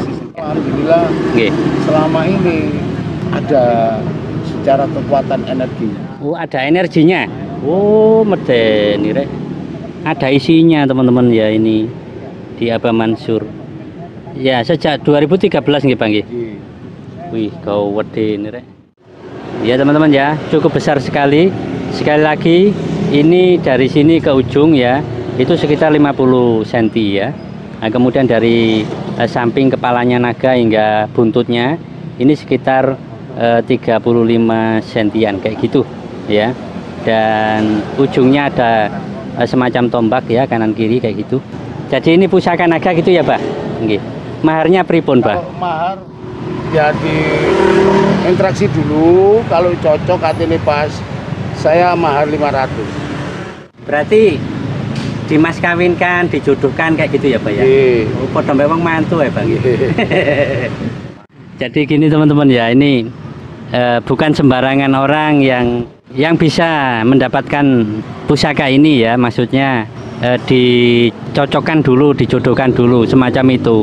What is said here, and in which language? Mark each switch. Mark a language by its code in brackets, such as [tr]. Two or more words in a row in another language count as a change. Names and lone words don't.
[id] Alhamdulillah Nggih. selama ini ada secara kekuatan energi. Oh, ada energinya. Oh, [jv] medeni rek. [id] ada isinya teman-teman ya, ini di Abah Mansur. Ya, sejak 2013 nggih Bang nggih. Wih, kau wedi ini rek. Ya teman-teman ya, cukup besar sekali. Sekali lagi, ini dari sini ke ujung ya, itu sekitar 50 cm ya. Nah, kemudian dari samping kepalanya naga hingga buntutnya ini sekitar 35 sentian kayak gitu ya. Dan ujungnya ada semacam tombak ya, kanan kiri kayak gitu. Jadi ini pusaka naga gitu ya, Pak? Nggih. Maharnya pripun, Pak? Kalau mahar ya di interaksi dulu, kalau cocok katanya pas, saya mahar 500. Berarti dimas kawinkan, dijodohkan kayak gitu ya, Pak ya? Oh, padha memang mantu ya, Bang. Jadi gini teman-teman ya, ini bukan sembarangan orang yang bisa mendapatkan pusaka ini ya, maksudnya dicocokkan dulu, dijodohkan dulu, semacam itu.